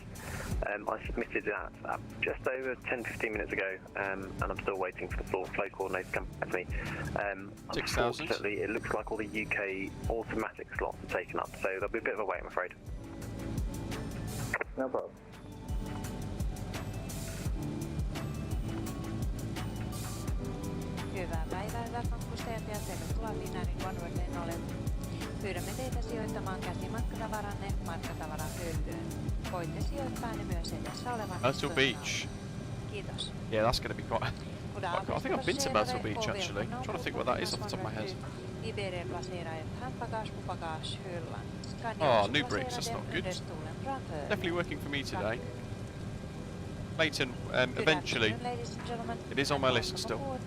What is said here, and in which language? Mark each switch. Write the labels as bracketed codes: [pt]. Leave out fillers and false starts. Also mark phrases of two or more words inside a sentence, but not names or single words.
[en] I submitted that just over 10-15 minutes ago, and I'm still waiting for the flow coordinator to come back to me. 6,000. Unfortunately, it looks like all the UK automatic slots are taken up, so there'll be a bit of a wait, I'm afraid. No problem. [fi] Hyvää päivää, hyvät matkustajat, ja tervetuloa Finnairin OneWorldin. Pyydämme teitä sijoittamaan käsimatkatavaranne matkatavarahyllyyn. Voitte sijoittaa ne myös edessä olevan Myrtle Beach. Kiitos. [en] Yeah, that's going to be quite... I think I've been to Myrtle Beach actually. I'm trying to think what that is off the top of my head. Oh, new brakes, that's not good. Definitely working for me today. Leighton, eventually. It is on my list still.